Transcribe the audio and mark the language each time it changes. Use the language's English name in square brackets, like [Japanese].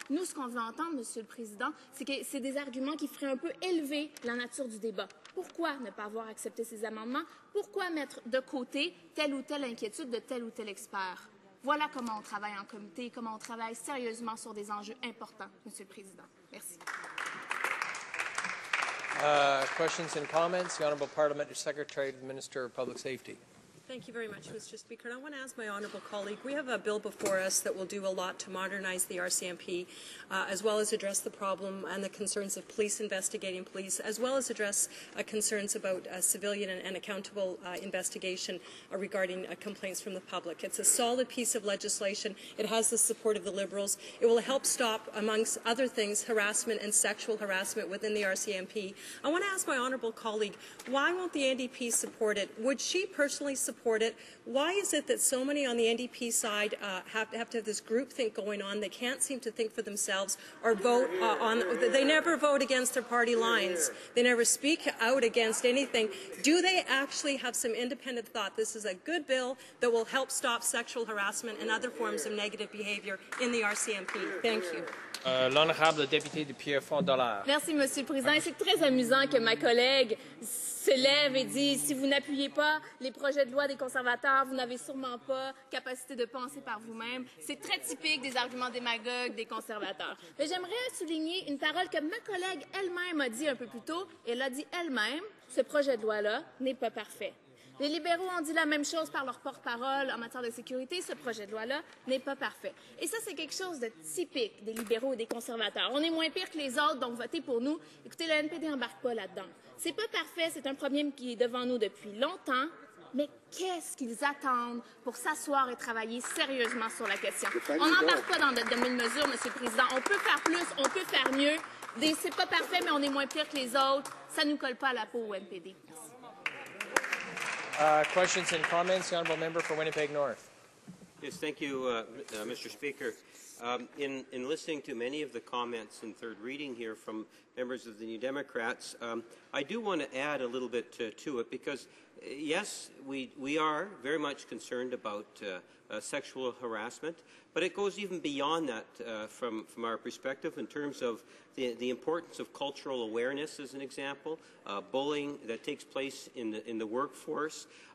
[French] Nous, ce qu'on veut entendre, Monsieur le Président, c'est que c'est des arguments qui feraient un peu élever la nature du débat. Pourquoi ne pas avoir accepté ces amendements? Pourquoi mettre de côté telle ou telle inquiétude de tel ou tel expert? Voilà comment on travaille en comité, comment on travaille sérieusement sur des enjeux importants, Monsieur le Président. Merci. [English] Questions and comments? The Honourable Parliamentary Secretary to the Minister of Public Safety. Thank you very much, Mr. Speaker. And I want to ask my honourable colleague, we have a bill before us that will do a lot to modernize the RCMP, as well as address the problem and the concerns of police investigating police, as well as address concerns about civilian and accountable investigation regarding complaints from the public. It's a solid piece of legislation. It has the support of the Liberals. It will help stop, amongst other things, harassment and sexual harassment within the RCMP. I want to ask my honourable colleague, why won't the NDP support it? Would she personally support it? Why is it that so many on the NDP side have to have this groupthink going on? They can't seem to think for themselves or vote they never vote against their party lines. They never speak out against anything. Do they actually have some independent thought? This is a good bill that will help stop sexual harassment and other forms of negative behaviour in the RCMP. Thank you. [French] L'honorable député de Pierrefonds-Dollard. Merci, Monsieur le Président. Et c'est très amusant que ma collègue se lève et dise si vous n'appuyez pas les projets de loi des conservateurs, vous n'avez sûrement pas capacité de penser par vous-même. C'est très typique des arguments démagogues des conservateurs. Mais j'aimerais souligner une parole que ma collègue elle-même a dit un peu plus tôt. Elle a dit elle-même, ce projet de loi-là n'est pas parfait. Les libéraux ont dit la même chose par leur porte-parole en matière de sécurité. Ce projet de loi-là n'est pas parfait. Et ça, c'est quelque chose de typique des libéraux et des conservateurs. On est moins pire que les autres, donc votez pour nous. Écoutez, le NPD n'embarque pas là-dedans. C'est pas parfait, c'est un problème qui est devant nous depuis longtemps. Mais qu'est-ce qu'ils attendent pour s'asseoir et travailler sérieusement sur la question? On n'embarque pas dans de demi-mesures, Monsieur le Président. On peut faire plus, on peut faire mieux. C'est pas parfait, mais on est moins pire que les autres. Ça ne nous colle pas à la peau au NPD. Merci. [English] Questions and comments? The Honourable Member for Winnipeg North. Yes, thank you, Mr. Speaker. In listening to many of the comments in third reading here from members of the New Democrats, I do want to add a little bit to it because, yes, we are very much concerned about sexual harassment, but it goes even beyond that from our perspective in terms of the importance of cultural awareness, as an example, bullying that takes place in the workforce.